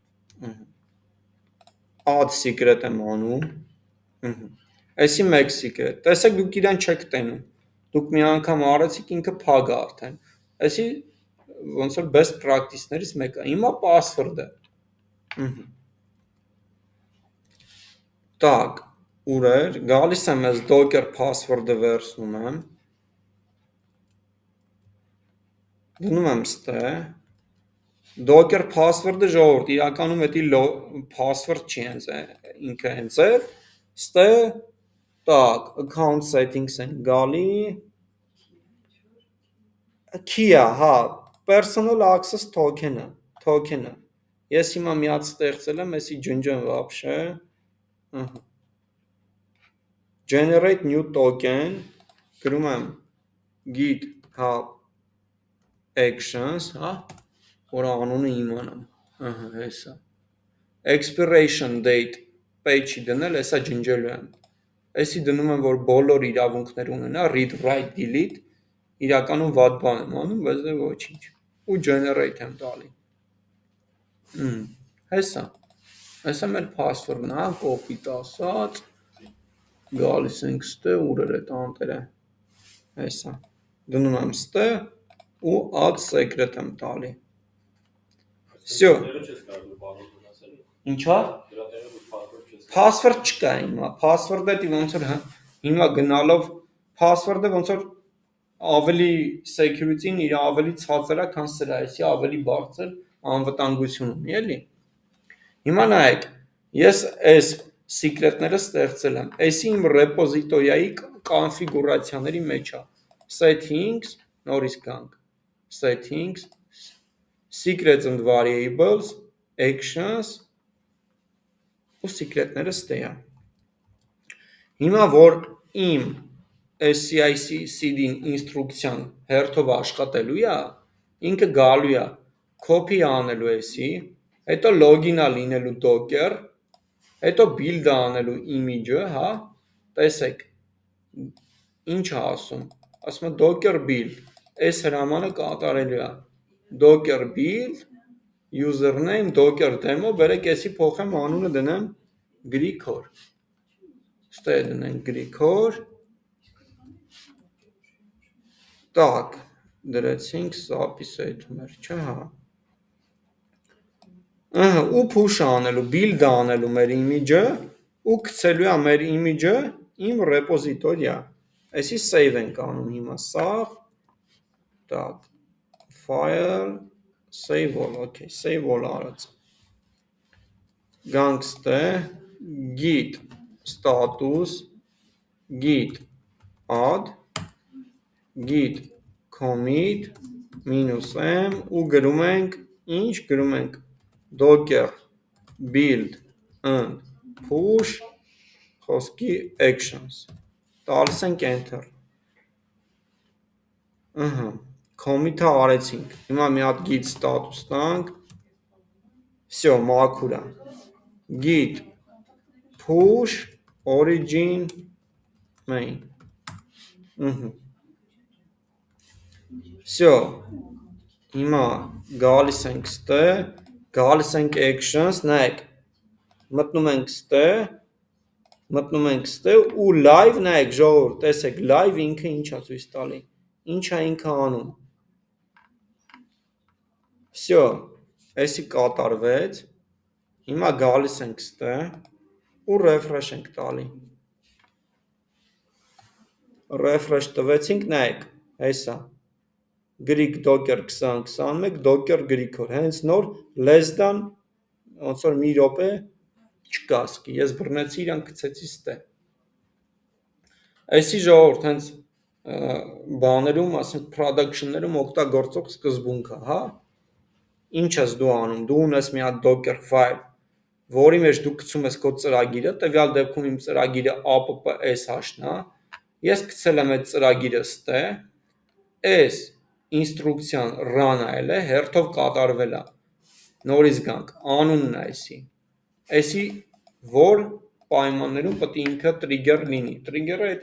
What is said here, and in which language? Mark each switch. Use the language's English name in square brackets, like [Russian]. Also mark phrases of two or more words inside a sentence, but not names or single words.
[English] add secret [Armenian] եմ անում, այսի մեկ secret, տեսեք դուք իրան չեք տենում, դուք մի անգամ արեցիք ինքը փագ է արդեն, այսի ոնց որ [English] best practice- [Armenian] ներից մեկը, հիմա password-ը, տակ, ուր էր, գալիս եմ ես docker password-ը վերցնում եմ, դնում եմ ստե, docker password-ը ժողովուրդ, իրականում էդի password չի հենց ինքը հենց է, ստե, տակ, [English] account settings [Armenian] են գալի, key-ը, հա, [English] personal access token- [Armenian] ը, ես հիմա միած ստեղծել եմ, եսի ջնջեմ վապշե, [English] generate new token, [Armenian] գրում եմ GitHub actions, հա, որ անունը իմանամ, հեսա, [English] expiration date, [Armenian] page-ի դնել, հեսա ջնջելու եմ, եսի դնում եմ, որ բոլոր իրավունքներ ունենա, [English] read, write, delete, [Armenian] իրականում վատ բան եմ անում, բայց դե ոչինչ, ու generate եմ տալի, հեսա մեր password-ն, հա, copy տասած, գալիս ենք ստե, ուր էր էտ անտերը, հեսա, դնում եմ ստե, ու [English] add secret [Armenian] եմ տալի, սյո, ինչա, password չկա հիմա, password-ը ոնց որ հիմա գնալով, password-ը ոնց որ ավելի security-ն իր ավելի ցածր է, քան սրա, այսի ավելի բարձր անվտանգություն ունի, էլի, հիմա նայեք, ես այս secret-ները ստեղծել եմ, այսի իմ repository-ի կոնֆիգուրացիաների մեջ է, settings, նորից կանք, [English] settings, secrets and variables, actions, [Armenian] ու secret-ները ստեյա, հիմա որ իմ CI/CD-ն ինստրուկցիան հերթով աշխատելու է, ինքը գալու է, copy անելու էսի, հետո login-ա լինելու docker, Հետո build անելու image-ը, հա, տեսեք, ինչ է ասում, ասում է [English] docker build, [Armenian] այս հրամանը կատարելու է, [English] docker build, username, docker demo, [Armenian] բերեք էսի փոխեմ անունը դնեմ Grigor, ստե դնենք Grigor, так, դրեցինք zapисայթում էր, չէ, հա, ու push անելու, build անելու մեր image-ը, ու գցելու է մեր image-ը իմ repository-ա, այսի save ենք անում հիմա, [English] save, так, file, save all, okay, save all արած, [Armenian] գանք ստե, [English] git status, git add, git commit, [Armenian] -m, ու գրում ենք, ինչ գրում ենք, [English] docker build and push խոսքի actions, [Armenian] տալիս ենք enter, commit-ը արեցինք, հիմա մի հատ [English] git status [Armenian] տանք, всё, մաքուր է, [English] git push origin main, [Armenian] всё, հիմա գալիս ենք ստե, գալիս ենք actions, նայեք, մտնում ենք ստե ու live նայեք ժողովուրդ, տեսեք, live ինքը ինչ է ցույց տալի, ինչ է ինքը անում, всё, էսի կատարվեց, հիմա գալիս ենք ստե ու refresh ենք տալի, refresh տվեցինք, նայեք, հեսա, [English] Grig docker 2021 docker Grigor, [Armenian] հենց նոր [English] less than [Armenian] ոնց որ մի րոպե չկա ասկի, ես բռնեցի իրան գցեցի ստե, այսի ժողովուրդ հենց բաներում, ասենք production-ներում օգտագործող սկզբունքը, հա, ինչ ես դու անում, դու ունես մի հատ [English] docker file, [Armenian] որի մեջ դու գցում ես քո ծրագիրը, տվյալ դեպքում իմ ծրագիրը app.sh-ն է, ես գցել եմ այդ ծրագիրը ստե, այս ինստրուկցիան run այլ է, հերթով կատարվել է, նորից գանք, անունն է այսի, որ պայմաններում պետք է ինքը trigger լինի, trigger-ը էդի